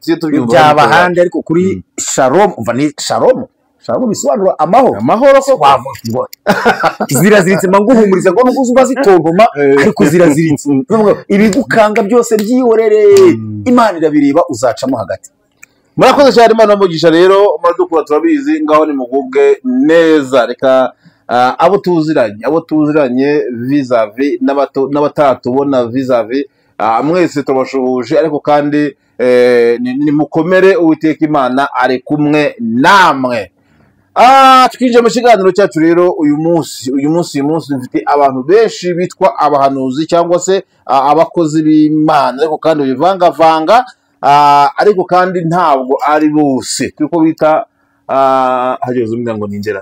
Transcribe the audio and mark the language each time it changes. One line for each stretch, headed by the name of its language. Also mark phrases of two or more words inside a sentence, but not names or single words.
Kinyarwanda: byaba handi ariko kuri Shalom umva ni Shalom bisobanura amahoro ko wavuga ziraziritse manguhumuriza ngo nuko uzuba zitontoma ariko ziraziritse ibigukanga byose byihorere Imana irabireba uzacamo hagati murakoze cyane Imana umugisha rero muradukura turabizi ngaho ni mugubwe neza reka abo tuziranye vis-a-vis n'abatatubona vis-a-vis mwese turabashuhuje ariko kandi ni mukomere Uwiteka Imana ari kumwe namwe twinjiye mu kiganiro cyacu rero uyu munsi dufite abantu benshi bitwa abahanuzi cyangwa se abakozi b'Imana ariko kandi bivangavanga ariko kandi ntabwo ari bose kuko bita hageze umwe ngo ninjera